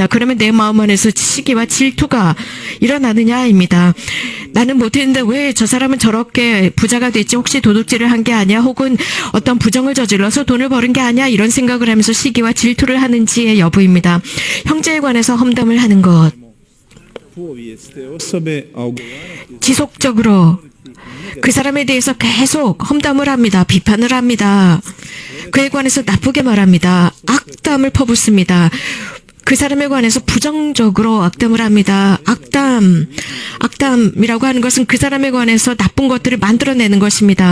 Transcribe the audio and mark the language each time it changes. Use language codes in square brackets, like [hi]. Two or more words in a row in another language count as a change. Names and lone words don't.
[ko] 그러면 내 마음 안에서 시기와 질투가 일어나느냐입니다. 나는 못했는데 왜 저 사람은 저렇게 부자가 됐지? 혹시 도둑질을 한 게 아니야? 혹은 어떤 부정을 저질러서 돈을 버는 게 아니야? 이런 생각을 하면서 시기와 질투를 하는지의 여부입니다. 형제에 관해서 험담을 하는 것. [hr] povijest te osobe, a ogovarati [ko] 지속적으로 그 사람에 대해서 계속 험담을 합니다. 비판을 합니다. 그에 관해서 나쁘게 말합니다. 악담을 퍼붓습니다. 그 사람에 관해서 부정적으로 악담을 합니다. 악담이라고 하는 것은 그 사람에 관해서 나쁜 것들을 만들어내는 것입니다.